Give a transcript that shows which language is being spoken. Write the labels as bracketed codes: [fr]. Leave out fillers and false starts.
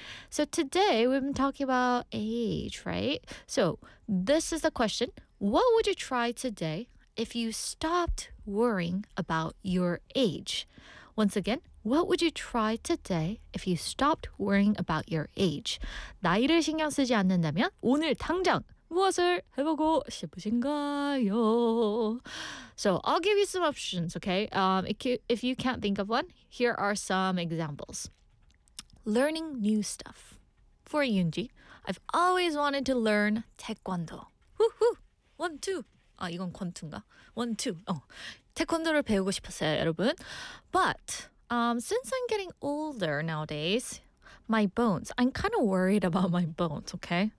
[en] So today we've been talking about age, right? So this is the question. [ko] What would you try today if you stopped worrying about your age? Once again, what would you try today if you stopped worrying about your age? 나이를 신경 쓰지 않는다면 오늘 당장 무엇을 해보고 싶으신가요? [en] So I'll give you some options, okay? If you can't think of one, here are some examples. Learning new stuff. For Yunji, I've always wanted to learn taekwondo. Woohoo! 1, 2. [ko] 아, 이건 권투인가? [en] 1, 2. [ko] 태권도를 배우고 싶었어요, 여러분. [en] But since I'm getting older nowadays, my bones, I'm kind of worried about my bones, okay?